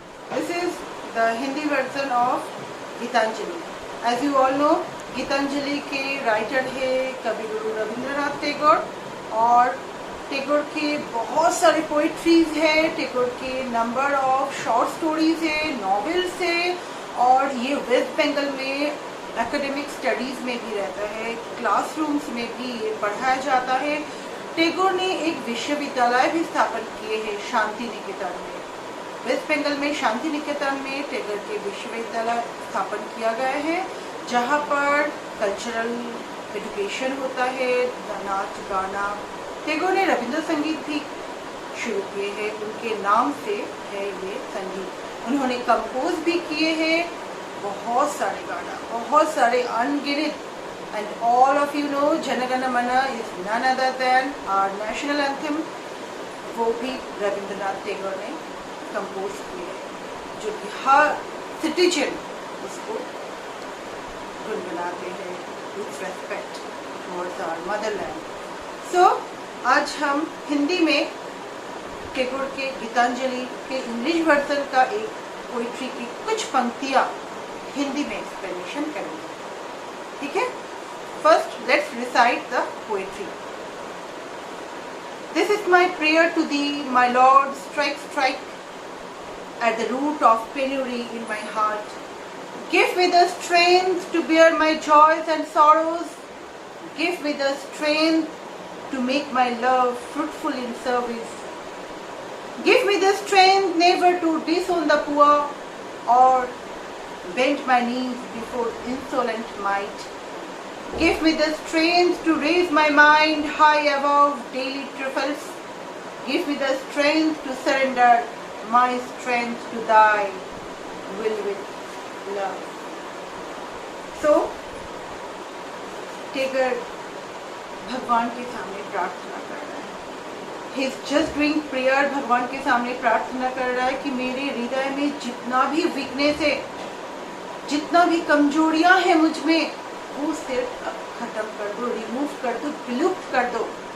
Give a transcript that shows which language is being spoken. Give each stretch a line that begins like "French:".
English: This is the Hindi version of Gitanjali. As you all know,
Hindi: Geetanjali के writer है कविगुरु रविंद्रनाथ टैगोर और टैगोर के बहुत सारे पोइट्रीज है, टैगोर के नंबर ऑफ शॉर्ट स्टोरीज है, नॉवेल्स है और ये वेस्ट बंगाल में एकेडमिक स्टडीज में भी रहता है, क्लासरूम्स में भी ये पढ़ाया जाता है. टैगोर ने एक विश्वविद्यालय भी स्थापन किए हैं शांति निकेतन में. वेस्ट बंगाल में शांति निकेतन में टैगोर के विश्वविद्यालय स्थापन किया गया है जहाँ पर कल्चरल एजुकेशन होता है, नाच गाना. टैगोर ने रविंद्र संगीत भी शुरू किए हैं, उनके नाम से है ये संगीत. उन्होंने कंपोज भी किए हैं बहुत सारे गाना, बहुत सारे अनगिनत.
English: And all of you know Jana Gana Mana is none other than our national anthem.
Hindi: वो भी रविंद्रनाथ टैगोर ने कंपोज किए जो कि हर सिटीजन उसको गुनगुनाते हैं
English: with respect towards our motherland.
Hindi: So आज हम हिंदी में टैगोर के गीतांजलि के इंग्लिश वर्जन का एक पोइट्री की कुछ पंक्तियाँ हिंदी में एक्सप्लेनेशन करेंगे. ठीक है?
English: First, let's recite the poetry. This is my prayer to thee, my Lord, strike, strike at the root of penury in my heart. Give me the strength to bear my joys and sorrows. Give me the strength to make my love fruitful in service. Give me the strength never to disown the poor or bend my knees before insolent might. Give me the strength to raise my mind high above daily trifles. Give me the strength to surrender my strength to thy will with love.
Hindi: So, Tagore भगवान के सामने प्रार्थना कर रहा है.
English: He is just doing prayer.
Hindi: भगवान के सामने प्रार्थना कर रहा है कि मेरे हृदय में जितना भी वीकनेस है, जितना भी कमजोरियां हैं मुझ में, वो सिर्फ खत्म कर दो, रिमूव कर दो, विलुप्त कर दो.